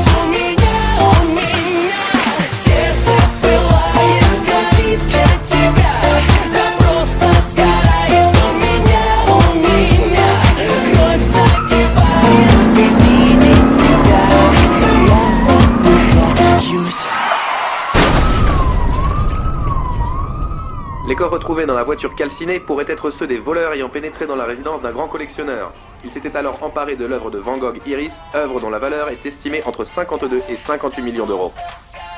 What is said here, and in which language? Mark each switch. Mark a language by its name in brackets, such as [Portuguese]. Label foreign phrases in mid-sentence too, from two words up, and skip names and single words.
[Russian] У меня сердце пылает, горит для тебя, да просто сгорает. У меня кровь закипает при виде тебя, я задыхаюсь. [French] Les corps retrouvés dans la voiture calcinée pourraient être ceux des voleurs ayant pénétré dans la résidence d'un grand collectionneur. Ils s'étaient alors emparés de l'œuvre de Van Gogh Iris, œuvre dont la valeur est estimée entre 52 et 58 millions d'euros.